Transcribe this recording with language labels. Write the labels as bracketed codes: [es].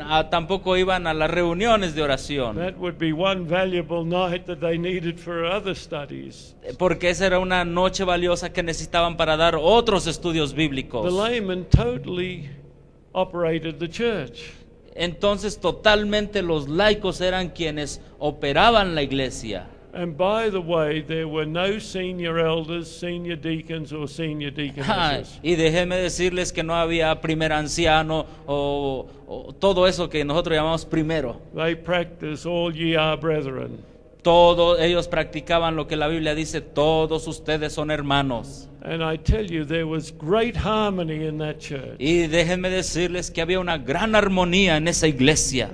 [es] Tampoco iban a las reuniones de oración, [en] That would be one valuable night that they needed for other studies. [es] porque esa era una noche valiosa que necesitaban para dar otros estudios [en] The [es] bíblicos. [en] laymen totally operated the church. [es] Entonces totalmente los laicos eran quienes operaban la iglesia. [en] And by the way, there were no senior elders, senior deacons, or senior deaconesses. [es] Y déjenme decirles que no había primer anciano o todo eso que nosotros llamamos primero. [en] They practice all ye are brethren. [es] Todos ellos practicaban lo que la Biblia dice, todos ustedes son hermanos. [en] And I tell you, there was great harmony in that church. [es] Y déjenme decirles que había una gran armonía en esa iglesia.